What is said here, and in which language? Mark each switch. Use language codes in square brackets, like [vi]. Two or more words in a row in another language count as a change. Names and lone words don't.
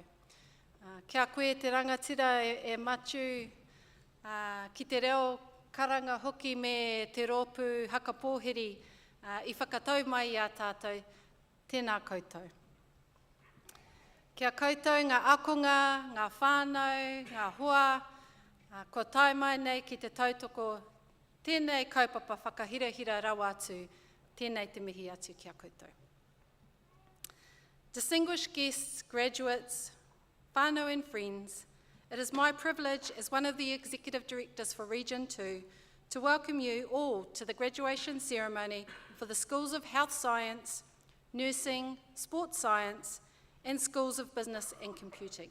[mi] Kia koe te rangatira e matu ki te reo karanga hoki me te rōpū hakapōheri i whakatau mai a tātou, tēnā koutou. Kia koutou ngā akonga, ngā whānau, ngā hoa, ko tai mai nei ki te tautoko, tēnei kaupapa whakahirahira rawa atu, tēnei te mihi atu kia koutou. [en] Distinguished guests, graduates, whānau and friends, it is my privilege as one of the Executive Directors for Region 2 to welcome you all to the graduation ceremony for the Schools of Health Science, Nursing, Sports Science, and Schools of Business and Computing.